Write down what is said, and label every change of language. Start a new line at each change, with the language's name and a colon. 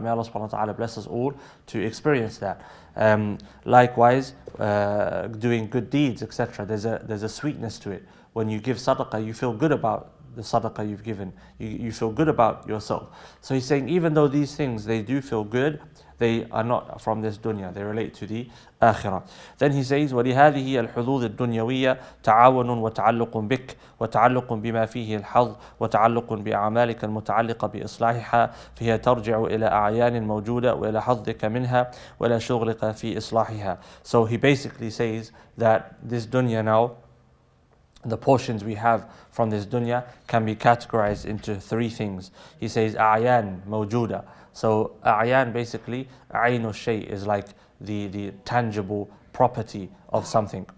English: May Allah subhanahu wa ta'ala bless us all to experience that. Likewise, doing good deeds, etc. There's a sweetness to it. When you give sadaqah, you feel good about the sadaqah you've given. You feel good about yourself. So he's saying even though these things, they do feel good, they are not from this dunya, they relate to the akhirah.
Arabic: Then he says, وَلِهَذِهِ الْحُظُوظِ الدُّنْيَوِيَّةِ تَعَاوُنٌ وَتَعَلُّقٌ بِكَ وَتَعَلُّقٌ بِمَا فِيهِ الْحَظِّ وَتَعَلُّقٌ بِأَعْمَالِكَ الْمُتَعَلِّقَةِ بِإِصْلَاحِهَا فهي ترجع إلى أعيان موجودة وإلى حظك منها وإلى شغلك في إصلاحها.
English: So he basically says that this dunya now, the portions we have from this dunya can be categorized into three things. He says
Arabic: أعيان موجودة.
English: So a'yan, basically, a'inu shay is like the tangible property of something.